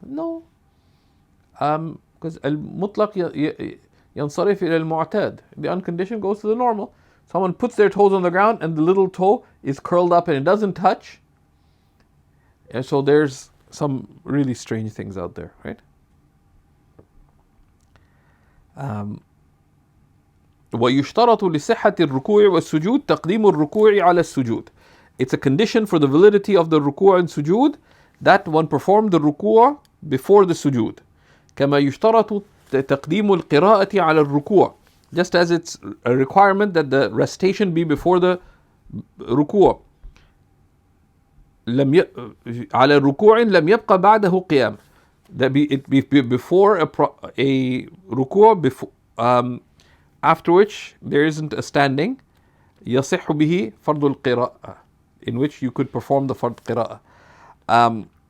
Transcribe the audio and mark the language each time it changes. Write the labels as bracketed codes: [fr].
[en] No, because [ar] al-mutlaq yansarif ila al-mu'tad. [en] The unconditioned goes to the normal. Someone puts their toes on the ground and the little toe is curled up and it doesn't touch. And so there's some really strange things out there, right? [ar] ويشترط لصحة الركوع والسجود تقديم الركوع على السجود. [en] It's a condition for the validity of the ruku' and sujood that one performed the ruku' before the sujood. [ar] كما يشترط تقديم القراءة على الركوع. [en] Just as it's a requirement that the recitation be before the ruku'. [ar] على الركوع لم يبقى بعده قيام. [en] That it be before a ruku', before, after which there isn't a standing. [ar] يصح به فرض القراءة, [en] in which you could perform the fard qira'ah.